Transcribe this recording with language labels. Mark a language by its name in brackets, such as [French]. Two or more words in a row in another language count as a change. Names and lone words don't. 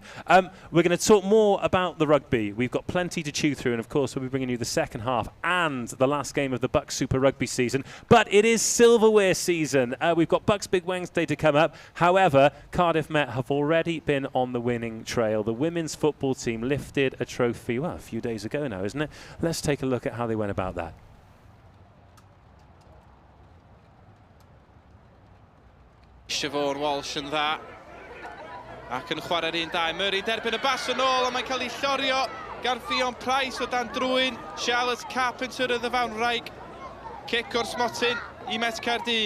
[English] We're going to talk more about the rugby. We've got plenty to chew through, and of course we'll be bringing you the second half and the last game of the BUCS Super Rugby season. But it is silverware season. We've got BUCS Big Wednesday to come up. However, Cardiff Met have already been on the winning trail. The women's football team lifted a trophy, well, a few days ago now, isn't it? Let's take a look at how they went about that. [Welsh] Siobhan Walsh yn dda ac yn chwarae'r 1-2. Murray derbyn y bas yn ôl, a mae'n cael ei llorio gan Fion Price o dan drwyn. Charlotte Carpenter y ddyfawnwraig. Cic o'r smotyn i Met Caerdydd.